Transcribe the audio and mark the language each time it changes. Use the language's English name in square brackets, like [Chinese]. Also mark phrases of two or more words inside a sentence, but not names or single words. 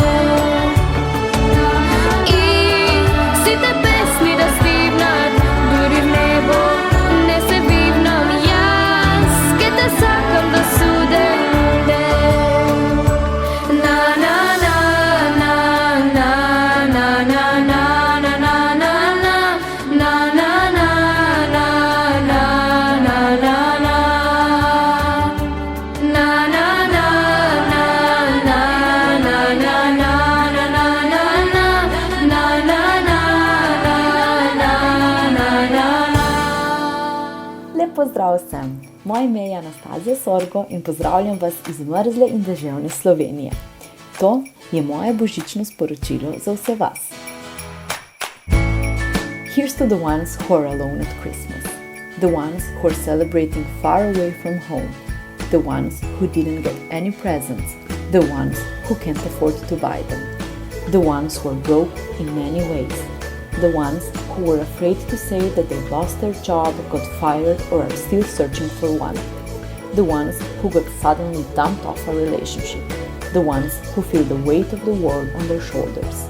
[Macedonian] И сите песни да стигнат, дури в небо не се вивнам јас, ке те сакам до суден ден. На на на на на на на на на на на на на на на на на на на на. Na na na na na na na na na na na na na na na. [Slovenian] Lep pozdrav vsem! Moje ime je Anastazija Sorgo in pozdravljam vas iz mrzle in deževne Slovenije. To je moje božično sporočilo za vse vas. [English] Here's to the ones who are alone at Christmas, the ones who are celebrating far away from home, the ones who didn't get any presents, the ones who can't afford to buy them, the ones who are broke in many ways, the ones who were afraid to say that they lost their job, got fired, or are still searching for one, the ones who got suddenly dumped off a relationship, the ones who feel the weight of the world on their shoulders.